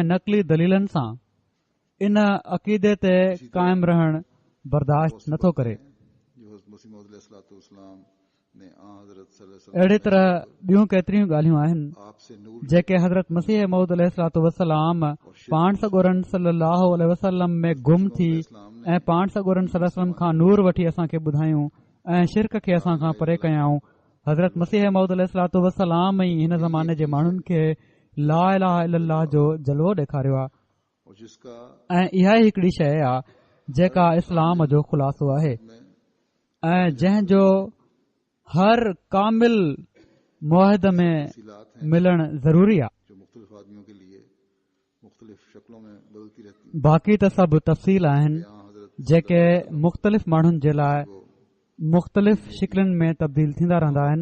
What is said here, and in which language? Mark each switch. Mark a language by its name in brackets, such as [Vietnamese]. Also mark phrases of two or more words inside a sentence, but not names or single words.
[Sindhi] नक़ली दलीलनि सां इन अक़ीदे ते क़ाइमु रहण बर्दाश्त नथो करे अहिड़ी तरह ॿियूं केतिरियूं ॻाल्हियूं आहिनि जेके हज़रत मसीह मऊद [Arabic] عليه الصلاة والسلام [Sindhi] पाण सॻोरन [Arabic] صلى الله عليه وسلم [Sindhi] में गुम थी ऐं पाण सॻोरन [Arabic] صلى الله عليه وسلم [Sindhi] खां नूर वठी असांखे ॿुधायूं ऐं शिरक खे असां खां परे कयाऊं। हज़रत मसीह मऊद [Arabic] عليه الصلاة والسلام [Sindhi] ई हिन ज़माने जे माण्हुनि खे [Arabic] لا إله إلا الله [Sindhi] जो जलवो ॾेखारियो आहे ऐं इहा ई हिकड़ी शइ आहे जेका इस्लाम जो ख़ुलासो आहे ऐं जंहिंजो हर कामिल मुआहिद में मिलण ज़रूरी आहे। बाक़ी त सभु तफ़सील आहिनि जेके मुख़्तलिफ़ माण्हुनि जे लाइ मुख़्तलिफ़ शिकिलनि में तब्दील थींदा रहंदा आहिनि।